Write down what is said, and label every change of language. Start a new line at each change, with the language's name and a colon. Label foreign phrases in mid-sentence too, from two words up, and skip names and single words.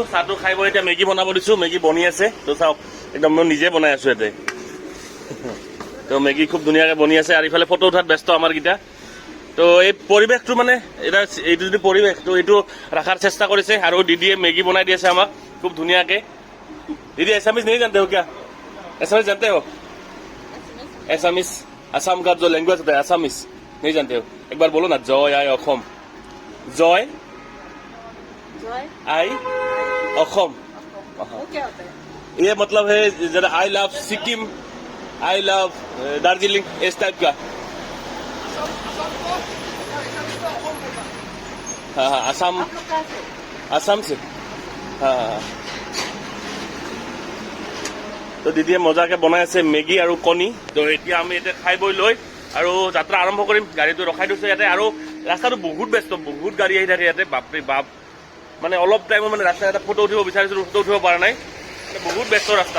Assamese: চাহটো খাই মই এতিয়া মেগী বনাব দিছোঁ। মেগী বনি আছে, তো চাওক একদম মই নিজে বনাই আছোঁ ইয়াতে। তো মেগী খুব ধুনীয়াকৈ বনি আছে, আৰু ইফালে ফটো উঠাত ব্যস্ত আমাৰকেইটা। তো এই পৰিৱেশটো মানে এটা, এইটো যিটো পৰিৱেশ, তো এইটো ৰখাৰ চেষ্টা কৰিছে, আৰু দিদিয়ে মেগী বনাই দি আছে আমাক খুব ধুনীয়াকৈ।
Hindi: दीदी एसामिस नहीं जानते हो क्या? एसामिस जानते हो? एसामिस, असम का जो लैंग्वेज होता है एसामिस नहीं जानते हो? एक बार बोलो ना,
Assamese: জয় আই অসম। জয় আই অসম।
Hindi: क्या होता है? ये मतलब है जरा
English: I love Sikkim, I love Darjeeling,
Hindi: इस टाइप का। हाँ हाँ, असम, असम से। हाँ हाँ।
Assamese: তো দিদিয়ে মজাকে বনাই আছে মেগী আৰু কণী। তো এতিয়া আমি এতিয়া খাই বৈ লৈ আৰু যাত্ৰা আৰম্ভ কৰিম। গাড়ীটো ৰখাই দিছোঁ ইয়াতে, আৰু ৰাস্তাটো বহুত ব্যস্ত, বহুত গাড়ী আহি থাকে ইয়াতে, বাপৰে বাপ। মানে অলপ টাইমত মানে ৰাস্তা এটা ফটো উঠিব বিচাৰিছিলোঁ, ফটো উঠিব পৰা নাই, মানে বহুত ব্যস্ত ৰাস্তা।